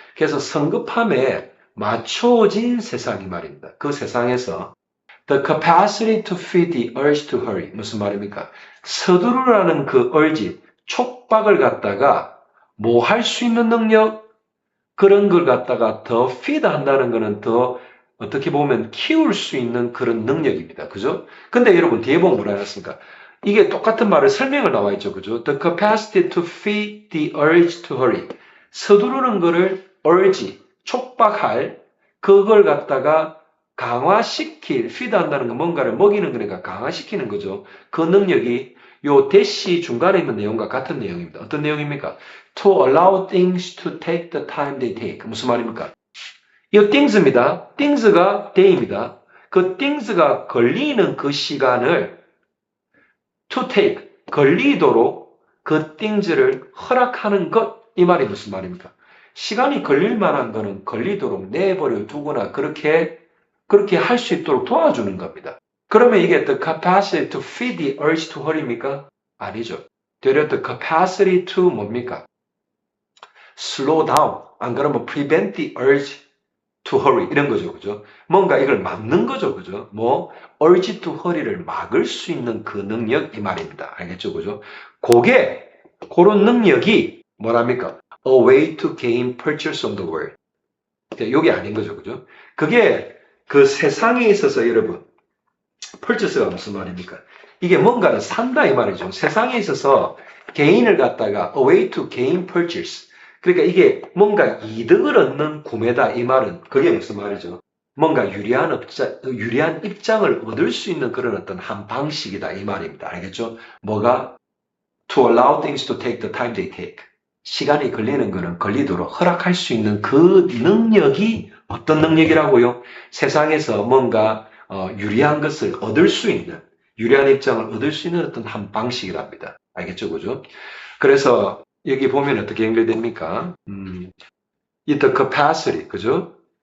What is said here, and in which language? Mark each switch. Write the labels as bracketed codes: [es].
[ko] 그래서 성급함에 맞춰진 세상이 말입니다. 그 세상에서 [en] the capacity to feed the urge to hurry. [ko] 무슨 말입니까? 서두르라는 그 urge, 촉박을 갖다가 뭐 할 수 있는 능력, 그런 걸 갖다가 더 feed 한다는 거는 더 어떻게 보면 키울 수 있는 그런 능력입니다. 그죠? 근데 여러분 뒤에 보면 뭐라 했습니까? 이게 똑같은 말을 설명을 나와 있죠. 그죠? [en] The capacity to feed the urge to hurry. [ko] 서두르는 거를 urge, 촉박할, 그걸 갖다가 강화시킬, feed 한다는 건 뭔가를 먹이는 거니까 강화시키는 거죠. 그 능력이 요 대시 중간에 있는 내용과 같은 내용입니다. 어떤 내용입니까? [en] To allow things to take the time they take. [ko] 무슨 말입니까? 이 things입니다. things가 day입니다. 그 things가 걸리는 그 시간을 to take, 걸리도록 그 things를 허락하는 것, 이 말이 무슨 말입니까? 시간이 걸릴 만한 거는 걸리도록 내버려 두거나 그렇게 할 수 있도록 도와주는 겁니다. 그러면 이게 [en] the capacity to feed the urge to hurry입니까? [ko] 아니죠. 되려 [en] the capacity to 뭡니까? slow down, [ko] 안 그러면 [en] prevent the urge to hurry [ko] 이런 거죠. 그죠? 뭔가 이걸 막는 거죠. 그죠? 뭐 [en] urge to hurry [ko] 를 막을 수 있는 그 능력 이 말입니다. 알겠죠? 그죠? 그런 능력이 뭐랍니까? [en] A way to gain purchase on the world. [ko] 이게 아닌 거죠. 그죠? 그게 그 세상에 있어서 여러분 purchase가 무슨 말입니까? 이게 뭔가를 산다 이 말이죠. 세상에 있어서 개인을 갖다가 [en] a way to gain purchase. [ko] 그러니까 이게 뭔가 이득을 얻는 구매다 이 말은 그게 무슨 말이죠? 뭔가 유리한 입장을 얻을 수 있는 그런 어떤 한 방식이다 이 말입니다. 알겠죠? 뭐가 [en] to allow things to take the time they take. [ko] 시간이 걸리는 거는 걸리도록 허락할 수 있는 그 능력이 어떤 능력이라고요? 세상에서 뭔가 유리한 것을 얻을 수 있는, 유리한 입장을 얻을 수 있는 어떤 한 방식이랍니다. 알겠죠? 그죠? 그래서 여기 보면 어떻게 연결됩니까? 이 the capacity, 그죠?